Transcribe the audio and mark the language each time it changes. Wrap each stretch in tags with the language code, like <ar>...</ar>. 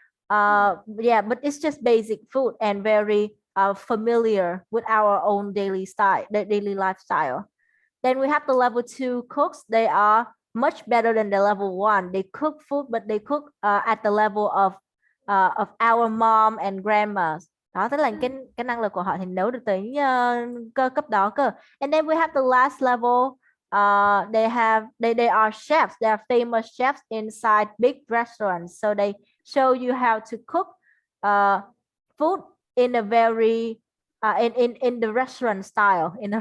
<en>Yeah, but it's just basic food and very familiar with our own daily lifestyle. Then we have the level 2 cooks. They are much better than the level 1. They cook food, but they cook at the level of our mom and grandmas.</en> <vi>Đó, tức là cái năng lực của họ thì nấu được tới cơ cấp đó cơ.</vi> <en>And then we have the last level. They are chefs. They are famous chefs inside big restaurants. So they show you how to cook food in a very in the restaurant style.</en>